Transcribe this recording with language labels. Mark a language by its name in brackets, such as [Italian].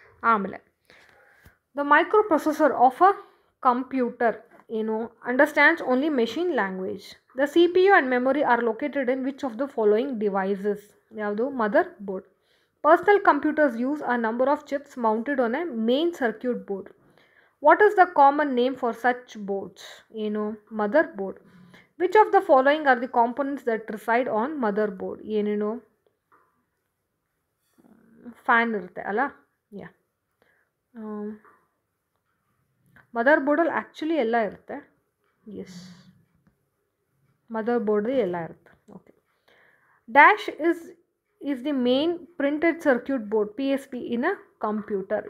[Kannada] ಆಮೇಲೆ [English] The microprocessor of a computer understands only machine language. The CPU and memory are located in which of the following devices? [Kannada] ಯಾವುದು [English] Mother board. Personal computers use a number of chips mounted on a main circuit board. What is the common name for such boards? Motherboard. Which of the following are the components that reside on motherboard? [Kannada] Fan ಇರುತ್ತೆ ಅಲ್ಲ. ಮದರ್ಬೋರ್ಡಲ್ಲಿ actually ಎಲ್ಲ ಇರುತ್ತೆ. S, ಮದರ್ಬೋರ್ಡಲ್ಲಿ ಎಲ್ಲ ಇರುತ್ತೆ. Okay. [English] Dash is the main printed circuit board PSP in a computer.